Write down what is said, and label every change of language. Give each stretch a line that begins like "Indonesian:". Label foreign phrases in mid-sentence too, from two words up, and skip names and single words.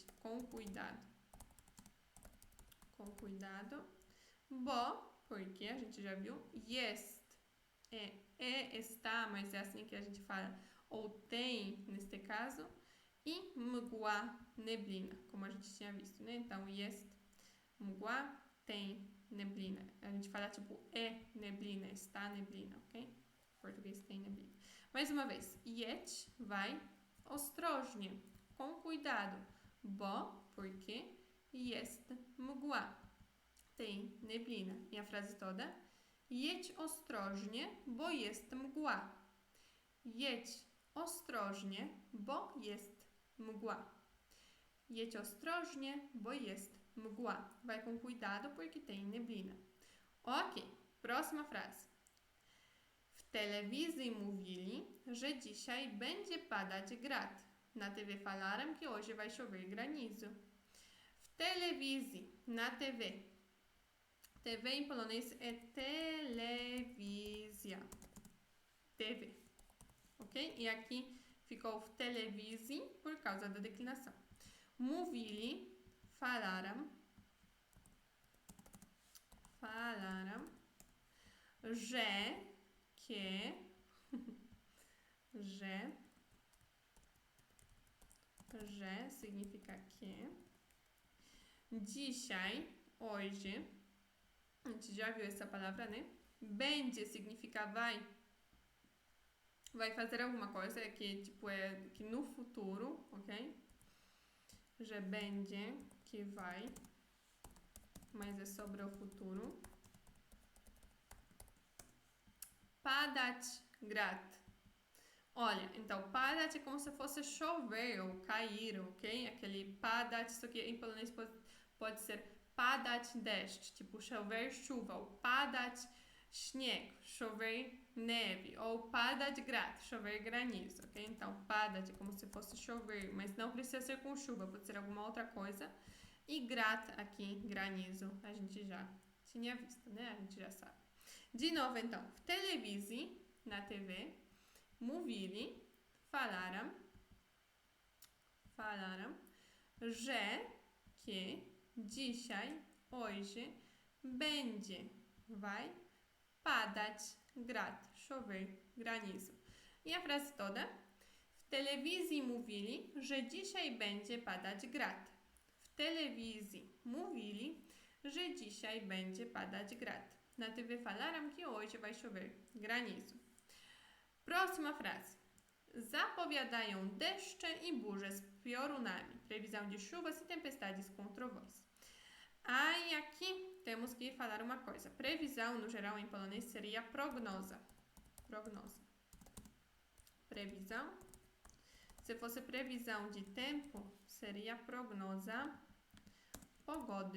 Portuguese: Com cuidado. Com cuidado. Bo, porque a gente já viu. Jest. Está, mas é assim que a gente fala. Ou tem, neste caso. E mgła, neblina, como a gente tinha visto, né? Então,
Polish: jest, mgła,
Portuguese: tem neblina. A gente fala tipo neblina, está neblina, ok? Em português tem neblina. Mais uma vez, jedź, vai, ostrożnie, com cuidado, bo, porque,
Polish: jest mgła,
Portuguese: tem neblina. E a frase toda,
Polish: jedź ostrożnie, bo jest mgła. Jedź ostrożnie, bo jest mgła. Jedź ostrożnie, bo jest mgła.
Portuguese: Vai com cuidado porque tem neblina. Ok, próxima frase.
Polish: W telewizji mówili, że dzisiaj będzie padać grad.
Portuguese: Na TV falaram que hoje vai chover granizo.
Polish: W telewizji,
Portuguese: na TV. TV em polonês é telewizja. TV. Ok? E aqui ficou
Polish: w telewizji
Portuguese: por causa da declinação. Mówili, falaram, że, que, że significa que. Dzisiaj, hoje, a gente já viu essa palavra, né? Będzie significa vai. Vai fazer alguma coisa que tipo que no futuro, ok?
Polish: Że będzie,
Portuguese: que vai, mas é sobre o futuro.
Polish: Padać grad.
Portuguese: Olha, então padać é como se fosse chover ou cair, ok? Aquele padać, só que em polonês pode ser
Polish: padać deszcz,
Portuguese: tipo chover chuva, ou
Polish: padać śnieg,
Portuguese: chover neve, ou
Polish: padać grad,
Portuguese: chover granizo, ok? Então, padać é como se fosse chover, mas não precisa ser com chuva, pode ser alguma outra coisa. E grad aqui, granizo, a gente já tinha visto, né? A gente já sabe. De novo, então, w telewizji, na TV, mówili, falaram, że, que, dzisiaj, hoje, będzie, vai,
Polish: padać grad,
Portuguese: chover, granizo. I a frase toda.
Polish: W telewizji mówili, że dzisiaj będzie padać grad. W telewizji mówili, że dzisiaj będzie padać grad.
Portuguese: Na TV falaram que hoje vai chover, granizo. Próxima frase.
Polish: Zapowiadają deszcze i burze z piorunami.
Portuguese: Previsão de chuvas e tempestades com trovões. E aqui temos que falar uma coisa. Previsão, no geral, em polonês, seria prognoza. Prognoza. Previsão. Se fosse previsão de tempo, seria
Polish: prognoza pogode.